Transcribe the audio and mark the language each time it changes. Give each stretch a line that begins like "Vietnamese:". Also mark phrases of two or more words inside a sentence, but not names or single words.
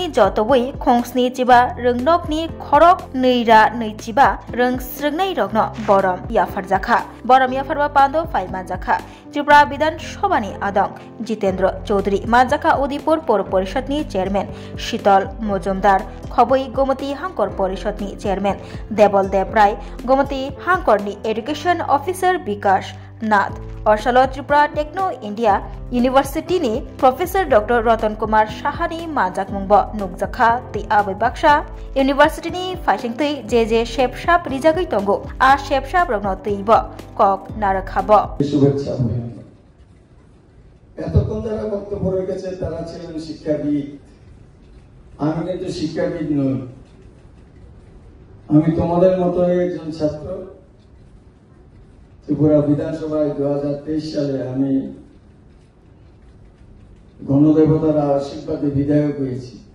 Kok Borok: jotobui Khongsni chiba Rongnokni khorok neira neichiba rong srengnai rongno borom yafarjaka borom yafarma pando faimajaka Tripura Bidhan Sabhani Adong Jitendra Choudhury Manjaka Odipur Poro Porishad ni Chairman Shital Mojumdar Khoboi Gomati Hangkor Porishad ni Chairman Debol Deb Rai Gomati Hangkor ni Education Officer Bikash Nath Orsalo Tripura Techno India University ni Professor Dr. Ratan Kumar Shahani Manjak Mungbo Nukjaka Ti Abai Baksha University ni Faishingtui JJ Shepshap Rijagai Tongo A Shepshap Rogno Tibo Kok Narakhabo
Bangla: এতক্ষণ যারা বক্তব্য রেখেছে তারা ছিলেন শিক্ষাবিদ আমি কিন্তু শিক্ষাবিদ নই আমি তোমাদের মতো একজন ছাত্র ত্রিপুরা বিধানসভায় 2023 সালে আমি গণদেবতার আশীর্বাদে বিধায়ক হয়েছি